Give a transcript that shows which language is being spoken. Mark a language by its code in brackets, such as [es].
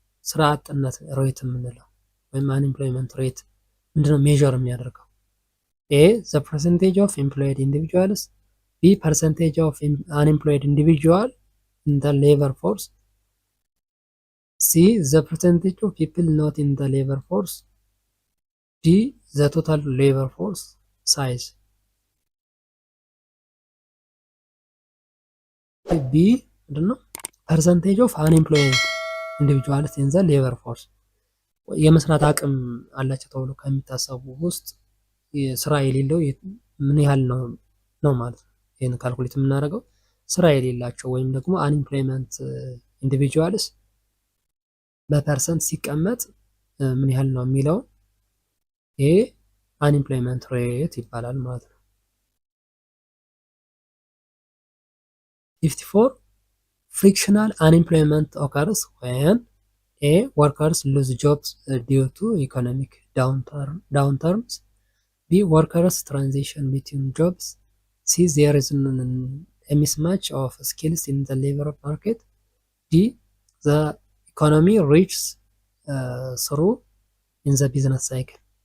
[am] ስራ አጥነት ሬት የምንለው ወይም unemployment rate ምንድነው ሜዥር የሚያደርገው? [en] A the percentage of employed individuals, B percentage of unemployed individual in the labor force, C the percentage of people not in the labor force, D the total labor force size. [am] B ምንድነው? [en] percentage of unemployed individuals in the labor force [am] የመስራት አቅም አላቸው ተብሎ ከሚታሰቡ ውስጥ ስራ የሌለው ምን ያህል ነው ማለት ነው። ይሄን ካልኩሌት የምናደርገው ስራ የሌላቸው ወይም ደግሞ [en] አንኢምፕሎይመንት ኢንዲቪጁዋልስ [am] በፐርሰንት ሲቀመጥ ምን ያህል ነው የሚለው ይሄ [en] አንኢምፕሎይመንት ሬት [am] ይባላል ማለት ነው። [en] 54 frictional unemployment occurs when a workers lose jobs due to economic downturns, b workers transition between jobs, c there is a mismatch of skills in the labor market, d the economy reaches through in the business cycle.